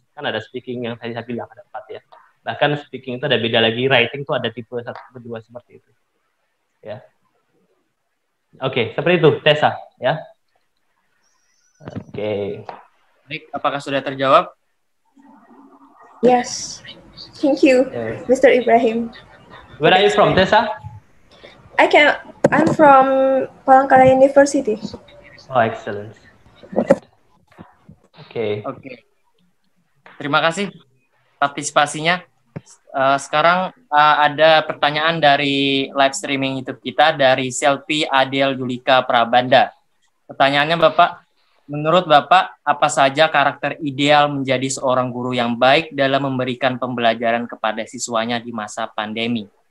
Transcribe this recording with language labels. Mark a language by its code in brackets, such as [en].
[id] Kan ada speaking yang tadi saya bilang ada 4, ya. Bahkan speaking itu ada beda lagi, writing itu ada tipe 1, tipe 2 seperti itu. Ya. Oke, seperti itu Tessa, ya. Oke. Baik, apakah sudah terjawab? [en] Yes. Thank you, Mr. Ibrahim. Where are you from, Tessa? I'm from Palangkaraya University. Oh, excellent. [id] Oke. Terima kasih partisipasinya. Sekarang ada pertanyaan dari live streaming YouTube kita dari Selvi Adel Yulika Prabanda. Pertanyaannya, Bapak, menurut Bapak, apa saja karakter ideal menjadi seorang guru yang baik dalam memberikan pembelajaran kepada siswanya di masa pandemi?